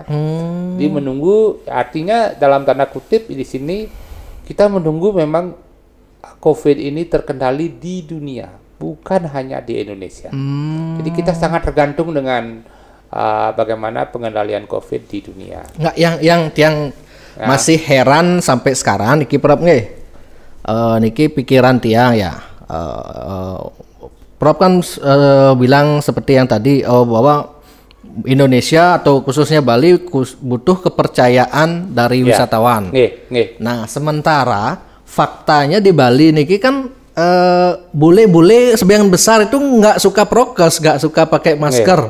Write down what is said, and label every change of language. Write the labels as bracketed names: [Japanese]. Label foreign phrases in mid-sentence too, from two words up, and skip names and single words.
[Indonesian] Jadi menunggu, artinya dalam tanda kutip di sini kita menunggu memang COVID ini terkendali di dunia. bukan hanya di Indonesia. Jadi kita sangat tergantung dengan bagaimana pengendalian COVID di dunia. Nggak, yang masih heran sampai sekarang niki Prof nggih. [Balinese] Niki pikiran tiang ya. [Indonesian] Prof kan bilang seperti yang tadi bahwa Indonesia atau khususnya Bali butuh kepercayaan dari wisatawan. Nah, sementara faktanya di Bali niki kan bule-bule sebagian besar itu nggak suka prokes, nggak suka pakai masker.